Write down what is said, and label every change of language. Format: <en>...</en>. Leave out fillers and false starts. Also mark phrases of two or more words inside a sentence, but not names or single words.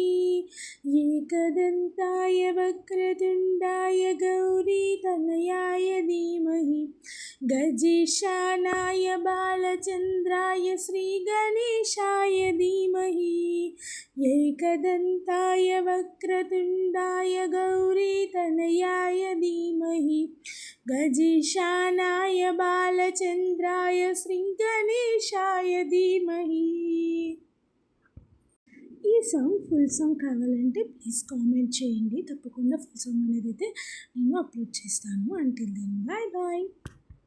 <sa>एकदन्ताय वक्रतुण्डाय गौरीतनयाय धीमहि गजेशानाय बालचन्द्राय श्रीगणेशाय धीमहि एकदन्ताय वक्रतुण्डाय गौरीतनयाय धीमहि गजेशानाय बालचन्द्राय श्रीगणेशाय धीमहि.</sa> <te>ఈ</te> <en>song full song</en> <te>కావాలంటే</te> <en>please comment</en> <te>చేయండి. తప్పకుండా</te> <en>full song</en> <te>అనేది అయితే నేను అప్లోడ్ చేస్తాను.</te> <en>until then bye bye.</en>